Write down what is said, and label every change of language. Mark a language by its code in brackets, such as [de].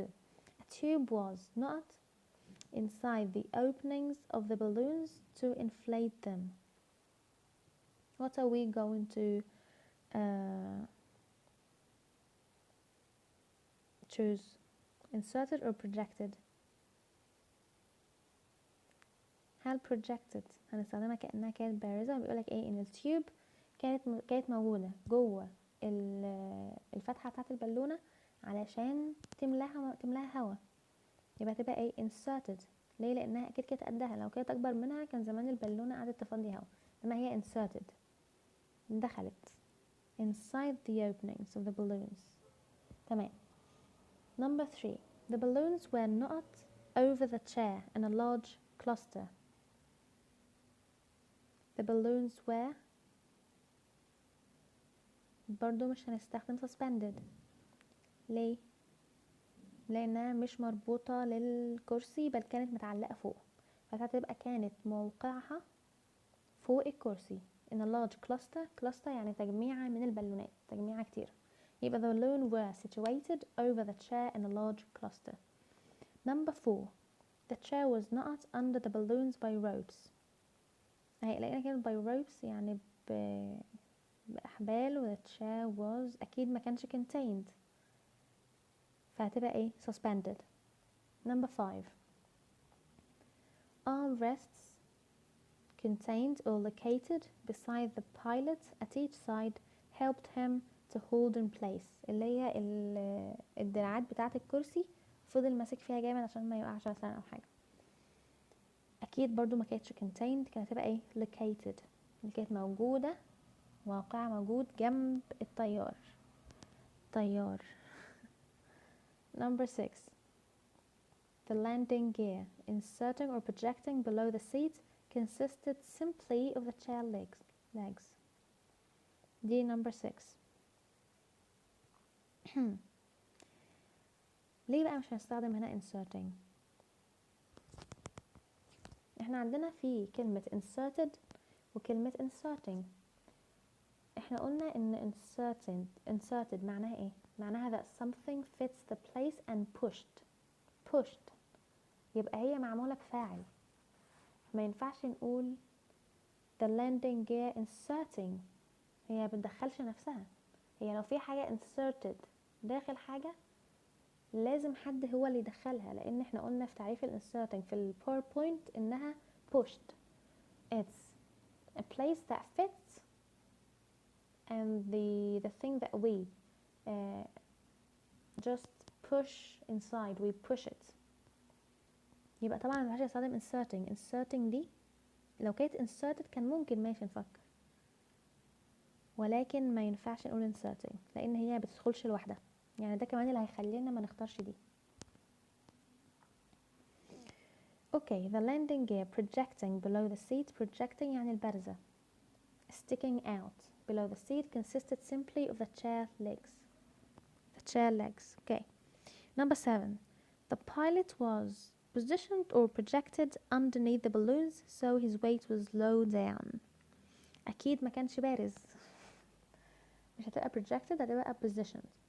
[en] A tube was not inside the openings of the balloons to inflate them. What are we going to choose? Inserted or projected? [ar] هل projected هنستخدمها كأنها كانت بارزة؟ بيقولك ايه ان التيوب كانت موجودة جوه الفتحة بتاعت البالونة علشان تملاها هوا، يبقى تبقى ايه inserted. ليه؟ لانها اكيد كانت قدها، لو كانت اكبر منها كان زمان البالونة قعدت تفضي هوا، لما هي inserted دخلت [en] inside the openings of the balloons. تمام. Number 3. The balloons were not over the chair in a large cluster. The balloons were [ar] برضو مش هنستخدم [en] suspended. [ar] ليه؟ لأنها مش مربوطة للكرسي بل كانت متعلقة فوق، فهتبقى كانت موقعها فوق الكرسي. [en] in a large cluster [ar] يعني تجميعة من البالونات، تجميعة كتير. يبقى [en] the balloons were situated over the chair in a large cluster. Number 4. The chair was not under the balloons by ropes. [ar] اهي لقينا كلمة [en] by ropes [ar] يعني بأحبال، و [en] the chair was [ar] أكيد ما كانش contained، فهتبقى ايه suspended. [en] Number 5. Armrests contained or located beside the pilot at each side helped him to hold in place. [ar] اللي هي الدراعات بتاعة الكرسي فضل ماسك فيها جامد عشان ما يوقعش مثلا او حاجة. اكيد برضو ما كانتش contained، كانت هتبقى ايه located، اللي كانت موجودة، موقعها موجود جنب الطيار. [en] Number 6. The landing gear inserting or projecting below the seat consisted simply of the chair legs. دي number 6. [ar] ليه بقى مش هنستخدم هنا inserting؟ احنا عندنا في كلمة inserted وكلمة inserting. احنا قلنا ان [en] inserted [ar] معناها ايه؟ معناها [en] that something fits the place and pushed. [ar] يبقى هي معمولة بفاعل. ما ينفعش نقول [en] the landing gear inserting، [ar] هي بتدخلش نفسها. هي لو في حاجة inserted داخل حاجة لازم حد هو اللي يدخلها، لان احنا قلنا في تعريف الانسرتنج في الباوربوينت انها pushed. [en] It's a place that fits and the thing that we just push inside, we push it. [ar] يبقى طبعا ما ينفعش استخدم inserting دي. لو كانت inserted كان ممكن ماشي نفكر، ولكن ما ينفعش نقول inserting لان هي بتدخلش لوحدها. يعني ده كمان اللي هيخلينا ما نختارش دي. [en] Okay, the landing gear projecting below the seat. [ar] Projecting يعني البارزة. [en] Sticking out below the seat consisted simply of the chair legs. The chair legs. Okay. Number 7. The pilot was positioned or projected underneath the balloons so his weight was low down. [ar] أكيد ما كانش بارز. مش هتبقى projected، هتبقى positioned.